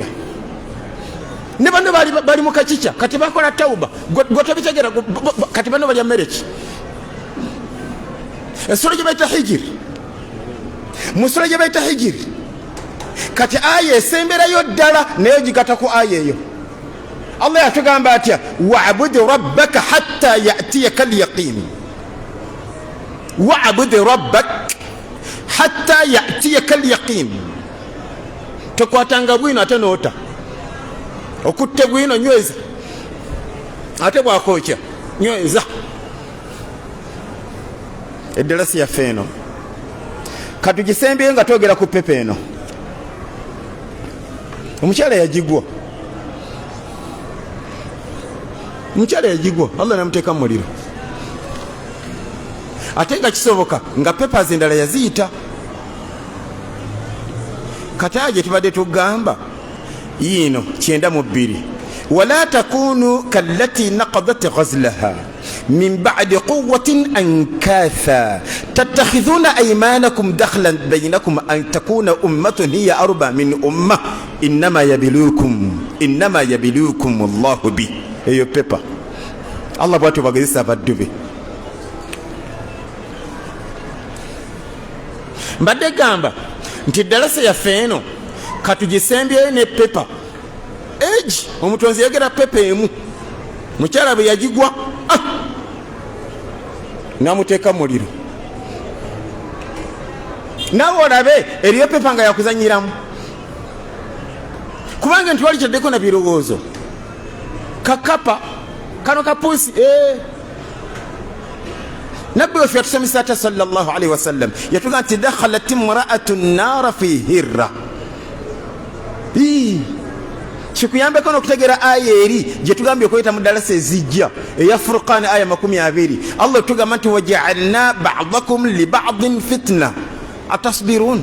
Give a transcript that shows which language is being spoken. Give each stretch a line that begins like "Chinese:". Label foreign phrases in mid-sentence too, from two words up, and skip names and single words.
Ganda: Ne banno bali mu kakica kati bakola tawuba gwe tobitegeera kati banno balya mmere ki. Essolo gye bayita hijiri, mu ssolo gye bayita hijiri kati aya esemberayo ddala naye gigata ku aya eyo.
Arabic: Allah
Ganda: yatugamba atya
Arabic: واعبد ربك حتى يأتيك اليقين. واعبد ربك حتى يأتيك اليقين.
Ganda: Tokwatanga bwino ate noota okutte bwino nyweza ate bwakookya nyweza. Eddarasi yaffe eno katugisembyeyo nga twogera ku pepe eno. Omukyala yagigwa, Allah namuteeka mu muliro. Ate nga kisoboka nga pepas endala yaziyita. Kati gye tubadde tugamba yino 92
Arabic: ولا تكونوا كالتي نقضت غزلها من بعد قوة أنكاثا تتخذون أيمانكم دخلا بينكم أن تكون أمة هي أربى من أمة إنما يبلوكم الله به.
Ganda: Eyo pepa Allah bw'atyo bagezesa abaddu be. Mbadde gamba nti ddalasa yaffe eno katugisembyeyo ne pepa egi omutonzi yagera pepa emu mukyala bwe yagigwa namuteeka muliro. Naawe olabe eriyo pepa nga yakuzanyiramu kubanga nti wali kyaddeko na birowoozo kakapa kano kapuusi. Nabbi waffe yatusomesa ate
Arabic: صلى الله عليه وسلم
Ganda: yatugamba nti
Arabic: دخلت امرأة النار في هرة.
Ganda: Kikuyambeko n'okutegeera aya eri gye tugambye okweyita mu ddalasa ezijja eya Furqan aya 20.
Arabic: Allah
Ganda: tugamba nti
Arabic: وجعلنا بعضكم لبعض فتنة أتصبرون.